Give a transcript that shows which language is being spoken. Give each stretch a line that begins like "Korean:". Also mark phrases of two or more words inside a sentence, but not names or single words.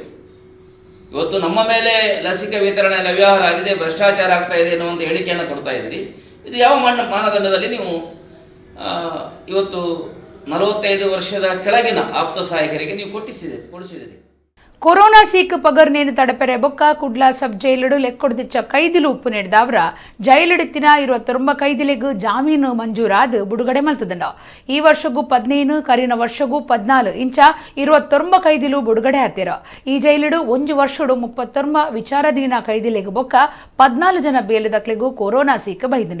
Kannada: ಇವತ್ತು ನಮ್ಮ ಮೇಲೆ ಲಸಿಕೆ ವಿತರಣೆಯಲ್ಲಿ ಅವ್ಯವಹಾರ ಆಗಿದೆ, ಭ್ರಷ್ಟಾಚಾರ ಆಗ್ತಾ ಇದೆ ಅನ್ನುವಂಥ ಹೇಳಿಕೆಯನ್ನು ಕೊಡ್ತಾ ಇದ್ದೀರಿ. ಇದು ಯಾವ ಮಾನದಂಡದಲ್ಲಿ ನೀವು ಇವತ್ತು 45 ವರ್ಷದ ಕೆಳಗಿನ ಆಪ್ತ ಸಹಾಯಕರಿಗೆ ನೀವು ಕೊಡಿಸಿದಿರಿ?
Tulu: ಕೊರೋನಾ ಸೀಕ್ ಪಗರ್ನೇನು ತಡಪೆರೆ ಬೊಕ್ಕ ಕುಡ್ಲ ಸಬ್ ಜೈಲಡು ಲೆಕ್ಕೊಡ್ದಿಚ್ಚ ಕೈದಿಲು ಉಪ್ಪು ನೀಡಿದವರ ಜೈಲಡಿತ್ತಿನ 29 ಕೈದಿಲೆಗೂ ಜಾಮೀನು ಮಂಜೂರಾದ ಬಿಡುಗಡೆ ಮಲ್ತದಂಡ. ಈ ವರ್ಷಗೂ 15 ಕರಿನ ವರ್ಷಗೂ 14 ಇಂಚ 29 ಕೈದಿಲು ಬಿಡುಗಡೆ ಆತಿರ. ಈ ಜೈಲಡು 1 ವರ್ಷಡು 39 ವಿಚಾರಾಧೀನ ಕೈದಿಲೆಗೂ ಬೊಕ್ಕ 14 ಜನ ಬೇಲೆದಕ್ಲೆಗೂ ಕೊರೋನಾ ಸೀಕ್ ಬೈದಂಡ.